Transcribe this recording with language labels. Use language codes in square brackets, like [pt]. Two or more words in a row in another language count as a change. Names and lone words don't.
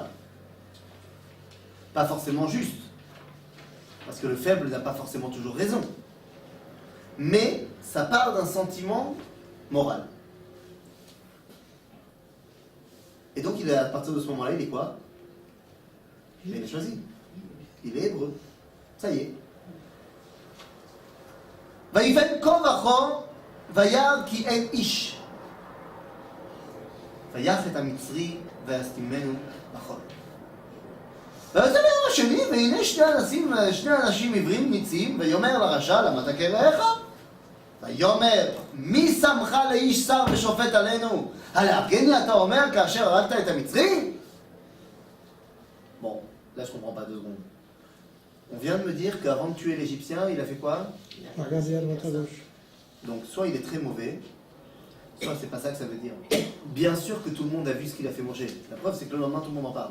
[fr] Pas forcément juste, parce que le faible n'a pas forcément toujours raison. Mais ça part d'un sentiment moral. Et donc, à partir de ce moment-là, il est quoi? Il est choisi. Il est hébreu. Ça y est. [he] ויפן כה וכה וירא כי אין איש. ויך את המצרי ויסתימנו בחול. ואז זה ביום השני, והנה שני אנשים עברים ניצים, ויאמר לרשע, למה תכה רעך? ויאמר, מי שמך לאיש שר ושופט עלינו? הלהרגני אתה אומר כאשר הרגת את המצרי? [fr] Bon, là je comprends pas 2 secondes. On vient de me dire qu'avant de tuer l'Égyptien, il a fait quoi? Regardez à droite à gauche. Donc soit il est très mauvais, soit c'est pas ça que ça veut dire. Bien sûr que tout le monde a vu ce qu'il a fait manger. La preuve c'est que le lendemain tout le monde en parle.